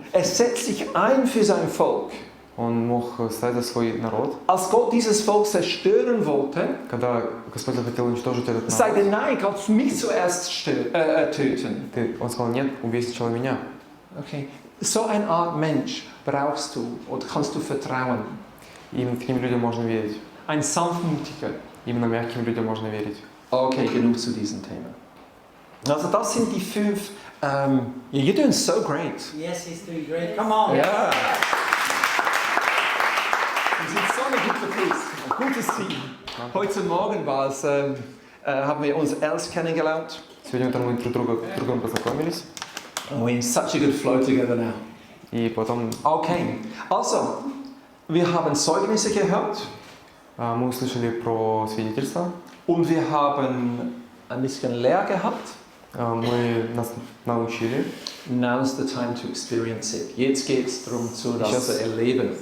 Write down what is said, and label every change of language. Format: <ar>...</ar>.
<de>Er setzt sich ein für sein Volk.</de> <ru>Он мог стать за свой народ.</ru> <de>Als Gott dieses Volk zerstören wollte,</de> <ru>Когда Господь захотел уничтожить этот народ,</ru> <de>sagte, nein, Gott mich zuerst töten.</de> <ru>он сказал, нет, убей сначала меня. Okay.</ru> <de>So eine Art Mensch brauchst du oder kannst du vertrauen.</de> <ru>Именно таким людям можно верить.</ru> <de>Ein sanftmütiger.</de> <ru>Именно мягким людям можно верить.</ru> <de>Okay, genug zu diesem Thema. Also das sind die 5.</de> <en>You're doing so great. Yes, he's doing great. Come on.</en> <de>Ja. Wir sind so eine gute Christ. Ein gutes Team. Heute Morgen haben wir uns erst kennengelernt.</de> <ru>Сегодня утром мы друг другом познакомились.</ru> <en>And we're in such a good flow together now.</en> <ru>И потом</ru> <de>Okay, also, wir haben Zeugnisse gehört</de> <ru>мы услышали про свидетельство.</ru> <de>und wir haben ein bisschen Lehr gehabt.</de> <ru>Мы нас научили.</ru> <en>Now's the time to experience it.</en> <de>Jetzt geht es darum, das zu erleben.</de>